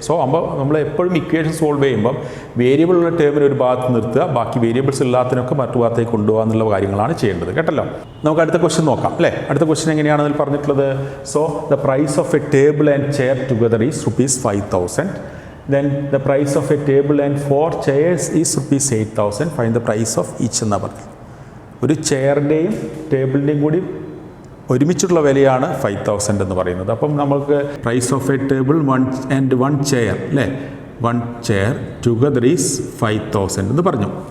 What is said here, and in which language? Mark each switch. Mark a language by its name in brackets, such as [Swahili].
[Malayalam] So അപ്പോൾ നമ്മൾ എപ്പോഴും ഇക്വേഷൻ സോൾവ് ചെയ്യുമ്പം വേരിയബിളുള്ള ടേമിന് ഒരു ഭാഗത്ത് നിർത്തുക, ബാക്കി വേരിയബിൾസ് ഇല്ലാത്തതിനൊക്കെ മറ്റു ഭാഗത്തേക്ക് കൊണ്ടുപോകുക എന്നുള്ള കാര്യങ്ങളാണ് ചെയ്യേണ്ടത് കേട്ടല്ലോ. നമുക്ക് അടുത്ത ക്വസ്റ്റ്യൻ നോക്കാം, അല്ലേ? അടുത്ത ക്വസ്റ്റ്യൻ എങ്ങനെയാണ് അതിൽ പറഞ്ഞിട്ടുള്ളത്? [English] So the price of a table and chair together is ₹5,000. Then the price of a table and 4 chairs is ₹8,000. Find the price of each [Malayalam] എന്നാ പറഞ്ഞത്. ഒരു ചെയറിൻ്റെയും ടേബിളിൻ്റെയും കൂടി ഒരുമിച്ചുള്ള വിലയാണ് 5,000 എന്ന് പറയുന്നത്. അപ്പം നമുക്ക് [English] price of a table 1 chair, [Malayalam] അല്ലേ? [English] 1 chair together is 5,000 [Malayalam] എന്ന് പറഞ്ഞു.